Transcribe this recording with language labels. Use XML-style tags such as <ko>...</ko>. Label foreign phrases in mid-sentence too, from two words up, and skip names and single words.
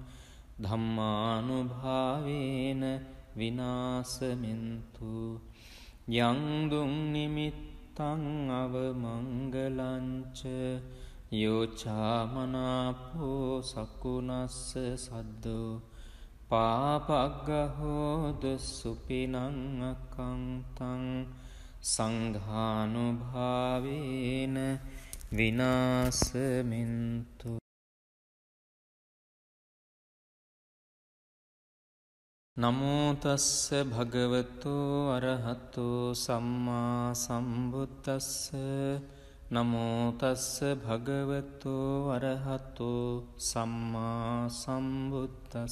<pi>ධම්මානුභාවේන විනාසමින්තු යංදුං නිමිත්තං අවමංගලංච යෝචාමනාපෝ සකුනස්ස සද්දෝ පාපග්ගහෝදු සුපිනං අකංතං සංඝානුභාවේන විනාසමින්තු. නමෝ තස්ස භගවතු අරහතු සම්මා සම්බුද්දස්ස. නමෝ තස්ස භගවතු අරහතු සම්මා සම්බුද්දස්ස.</pi>